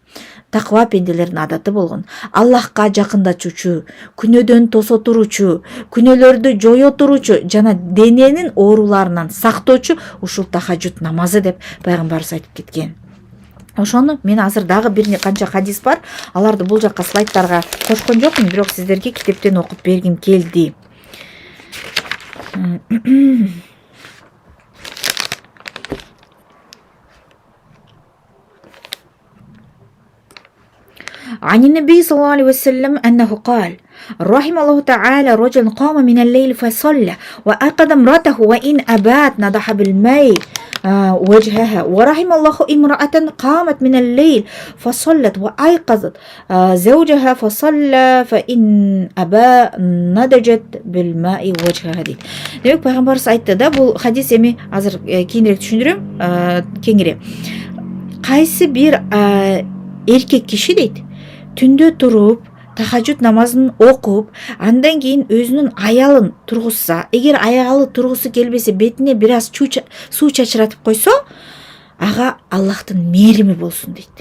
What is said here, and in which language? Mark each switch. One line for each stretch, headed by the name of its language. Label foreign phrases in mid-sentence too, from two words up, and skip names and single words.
Kyrgyz: Таква пенделердин адаты болгон. Аллахка жакындатуучу, күнөөдөн тосо туручу, күнөөлөрдү жое туручу жана дененин ооруларынан сактоочу ушул тахажжуд намазы" деп Пайгамбарыбыз айтып кеткен. Ошону мен азыр дагы бир канча хадис бар. Аларды бул жакка слайдтарга кошкон жокмун, бирок сиздерге китептен окуп бергим келди.
Arabic: عن النبي صلى الله عليه وسلم أنه قال: رحم الله تعالى رجل قام من الليل فصلى وأخذ امرأته وإن أبات نضح بالماء وجهها ورحم الله امرأة قامت من الليل فصلت وأيقظت زوجها فصلى فإن أبى نضجت بالماء وجهها дейді.
Kyrgyz: Демек пайғамбарымыз айтты да, бұл хадис эми азыр кеңирээк түшүндүрөм, кеңири. Кайсы бир эркек киши дейт, түндө туруп тахажжуд намазын окуп, андан кийин өзүнүн аялын тургузса, эгер аялы тургусу келбесе, бетине бир аз суу чачыратып койсо, ага Аллахтын мээрими болсун дейт.